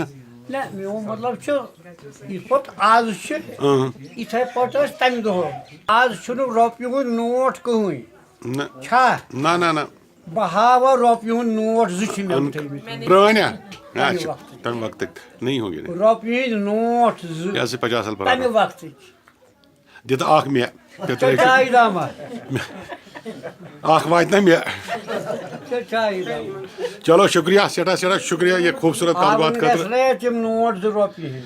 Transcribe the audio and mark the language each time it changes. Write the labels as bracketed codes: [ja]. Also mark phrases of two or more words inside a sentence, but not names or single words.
[ks] نہ میون مطلب چھُ یِتھ پٲٹھۍ آز چھِ یِتھَے پٲٹھۍ ٲسۍ تَمہِ دۄہ آز چھُنہٕ رۄپیہِ ہُنٛد نوٹ کٕہٕنۍ چھا نہ نہ نہ بہٕ ہاوَ رۄپیہِ ہُنٛد نوٹ 2 چھِ مےٚ تھٲیمٕتۍ پرٛٲنۍ اچھا تَمہِ وقتٕکۍ [ur] نہیں ہوں گے [ks] رۄپیہِ ہِنٛدۍ نوٹ 2 یہِ حظ چھِ 50 سال تَمہِ برابر وقتٕکۍ دِ تہٕ اکھ مےٚ چایہِ داما اکھ واتہِ نا مےٚ چایہِ داما چلو شُکریہ سٮ۪ٹھاہ سٮ۪ٹھاہ شُکریہ یہِ خوٗبصوٗرت کتھ باتھ خٲطرٕ تِم نوٹ 2 رۄپیہِ ہِنٛدۍ